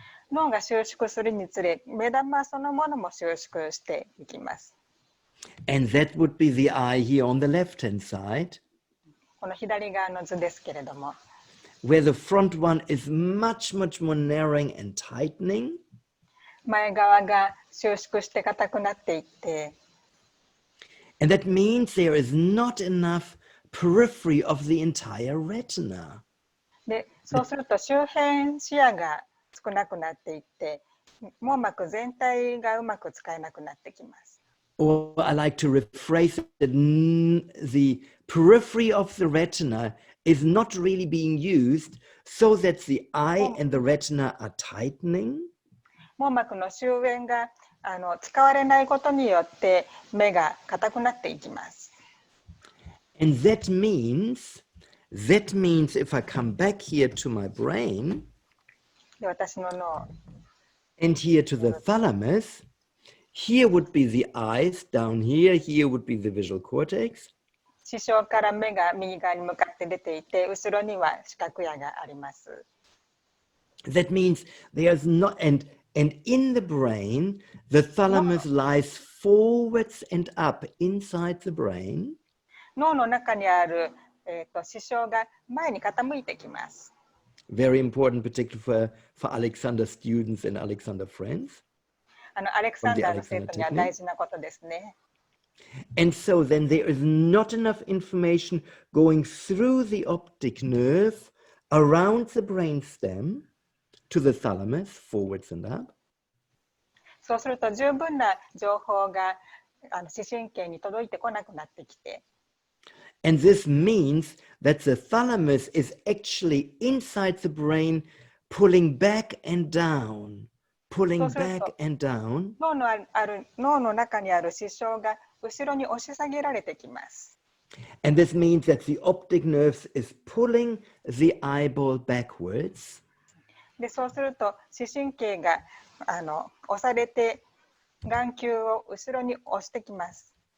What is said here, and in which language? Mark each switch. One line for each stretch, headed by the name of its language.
Japanese: 脳が収縮するにつれ、目玉そのものも収縮していきます。
English: And that would be the eye here on the left-hand side.
Japanese: この左側の図ですけれども。
English: Where the front one is much more narrowing and tightening.
Japanese: 前側が収縮して硬くなっていって。
English: And that means there is not enough periphery of the entire retina.
Japanese: で、そうすると周辺視野が少なくなっていって、網膜全体がうまく使えなくなってきます。
English: Or I like to rephrase it, the periphery of the retina is not really being used so that the eye and the retina are tightening.
Japanese: 網膜の周辺が使われないことによって目が硬くなっていきます。
English: And that means if I come back here to my brain
Japanese: で私の脳
English: and here to the thalamus, here would be the eyes down here, here would be the visual cortex.
Japanese: 視床から目が右側に向かって出ていて、後ろには視覚野があります。
English: That means there's not, and in the brain, the thalamus lies forwards and up inside the brain.
Japanese: 脳の中にある、視床が前に傾いてきます。
English: Very important, particularly for Alexander students and Alexander friends.
Japanese: アレクサンダーの生徒には大事なことですね。
English: And so then there is not enough information going through the optic nerve around the brainstem to the thalamus, forwards and up.
Japanese: そうすると十分な情報が視神経に届いてこなくなってきて。
English: And this means that the thalamus is actually inside the brain, pulling back and down, pulling back and down.
Japanese: 脳の中にある視床が後ろに押し下げられてきます。
English: And this means that the optic nerve is pulling the eyeball backwards.
Japanese: で、そうすると視神経が押されて眼球を後ろに押してきます。